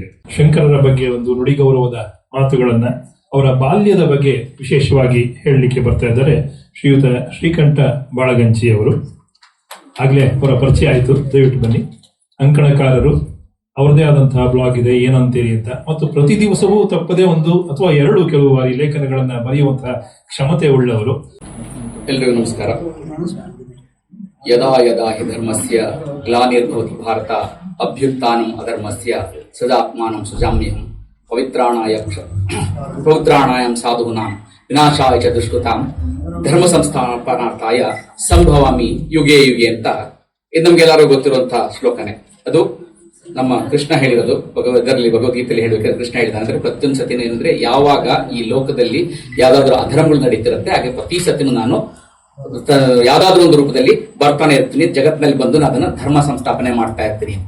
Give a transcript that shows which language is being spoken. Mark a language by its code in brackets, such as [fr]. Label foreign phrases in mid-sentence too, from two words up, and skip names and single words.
[kn] ಶಂಕರರ ಬಗ್ಗೆ ಒಂದು ನುಡಿಗೌರವದ ಮಾತುಗಳನ್ನ, ಅವರ ಬಾಲ್ಯದ ಬಗ್ಗೆ ವಿಶೇಷವಾಗಿ ಹೇಳಲಿಕ್ಕೆ ಬರ್ತಾ ಇದ್ದಾರೆ ಶ್ರೀಯುತ ಶ್ರೀಕಂಠ ಬಾಳಗಂಚಿ ಅವರು. ಆಗ್ಲೇ ಅವರ ಪರಿಚಯ ಆಯಿತು, ದಯವಿಟ್ಟು ಬನ್ನಿ. ಅಂಕಣಕಾರರು, ಅವರದೇ ಆದಂತಹ ಬ್ಲಾಗ್ ಇದೆ ಏನಂತೀರಿ ಅಂತ, ಮತ್ತು ಪ್ರತಿ ದಿವಸವೂ ತಪ್ಪದೇ 1 ಅಥವಾ 2 ಕೆಲವು ಬಾರಿ ಲೇಖನಗಳನ್ನ ಬರೆಯುವಂತಹ ಕ್ಷಮತೆ ಉಳ್ಳವರು. ಎಲ್ರಿಗೂ ನಮಸ್ಕಾರ. [sa] ಯದಾ ಯದಾ ಹಿ ಧರ್ಮಸ್ಯ ಗ್ಲಾನಿರ್ಭವತಿ ಭಾರತ ಅಭ್ಯುತ್ಥಾನಂ ಅಧರ್ಮಸ್ಯ ಸದಾತ್ಮಾನಂ ಸೃಜಾಮ್ಯಹಂ ಪವಿತ್ರಾಣಾಯಂ ಸಾಧೂನಾಂ ವಿನಾಶಾಯ ಚ ದುಷ್ಕೃತಾಂ ಧರ್ಮ ಸಂಸ್ಥಾಪನಾರ್ಥಾಯ ಸಂಭವಾಮಿ ಯುಗೆ ಯುಗೆ [kn] ಅಂತ ಇದು ನಮ್ಗೆಲ್ಲರಿಗೂ ಗೊತ್ತಿರುವಂತಹ ಶ್ಲೋಕನೆ. ಅದು ನಮ್ಮ ಕೃಷ್ಣ ಹೇಳಿರೋದು. ಇದರಲ್ಲಿ ಭಗವದ್ಗೀತೆಯಲ್ಲಿ ಹೇಳಬೇಕಾದ್ರೆ ಕೃಷ್ಣ ಹೇಳಿದ ಅಂದ್ರೆ ಪ್ರತಿಯೊಂದು ಸತಿನೂ ಏನಂದ್ರೆ, ಯಾವಾಗ ಈ ಲೋಕದಲ್ಲಿ ಯಾವ್ದಾದ್ರು ಅಧರ್ಮಗಳು ನಡೀತಿರುತ್ತೆ, ಹಾಗೆ ಪ್ರತಿ ಸತಿನೂ ನಾನು ಯಾವ್ದಾದ್ರು ಒಂದು ರೂಪದಲ್ಲಿ ಬರ್ತಾನೆ ಇರ್ತೀನಿ, ಜಗತ್ತಿನಲ್ಲಿ ಬಂದು ನಾನು ಅದನ್ನ ಧರ್ಮ ಸಂಸ್ಥಾಪನೆ ಮಾಡ್ತಾ ಇರ್ತೀನಿ ಅಂತ.